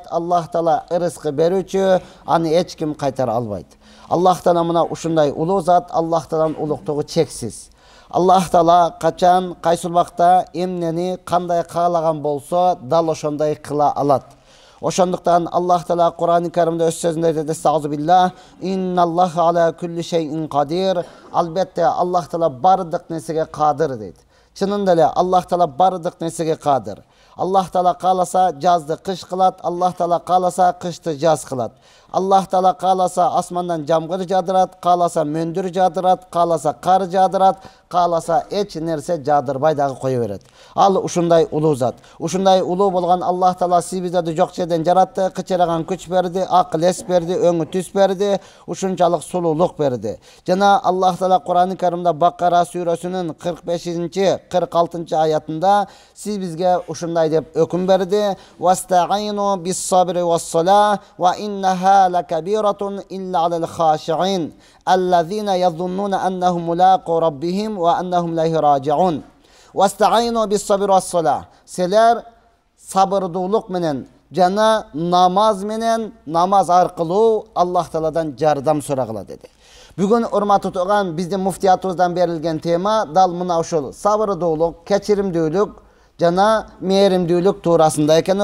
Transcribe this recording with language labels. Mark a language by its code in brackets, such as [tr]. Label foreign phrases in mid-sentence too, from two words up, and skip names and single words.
[ky] Аллах Таала ырыскы берүүчү, аны эч ким кайтара албайт. Аллах Таала мына ушундай улуу зат, Аллах Тааланын улуктугу чексиз. Аллах Таала качан кайсы убакта эмнени кандай каалаган болсо, дал ошондой кыла алат. Ошондуктан Аллах Таала Кур'ан-ы Каримде өз сөзүндө айтат: [ar] "أستغفر الله، إن الله على كل شيء قدير." [ky] Албетте Аллах Таала бардык нерсеге кадыр дейт. Чынында эле Аллах Таала бардык нерсеге кадыр. Аллах Таала кааласа жазды кыш кылат, Аллах Таала кааласа кышты жаз кылат. Аллах Таала кааласа асмандан жамгыр жадырат, кааласа мөндүр жадырат, кааласа кар жадырат, кааласа эч нерсе жадырбай дагы кое берет. Ал ушундай улуу зат. Ушундай улуу болгон Аллах Таала сиз биздерди жок жерден жаратты, кычыраган күч берди, акыл эс берди, өңү түс берди, ушунчалык сулуулук берди. Жана Аллах Таала Кур'ан-ы Каримде Бакара сүрөсүнүн 45-46 аятында сиз бизге ушундай деп өкүм берди: [ar] "واستعينوا بالصبر والصلاة وإنها لكبيرة إلا على الخاشعين الذين يظنون أنهم ملاقو ربهم وأنهم إليه راجعون." واستعينوا بالصبر والصلاة. [ky] Силер сабырдуулук менен жана намаз менен, намаз аркылуу Аллах Тааладан жардам сурагыла деди. Бүгүн урматтуу туган биздин муфтиятыбыздан берилген тема дал мына ушул сабырдуулук, кечиримдүүлүк жана мээримдүүлүк туурасында экен.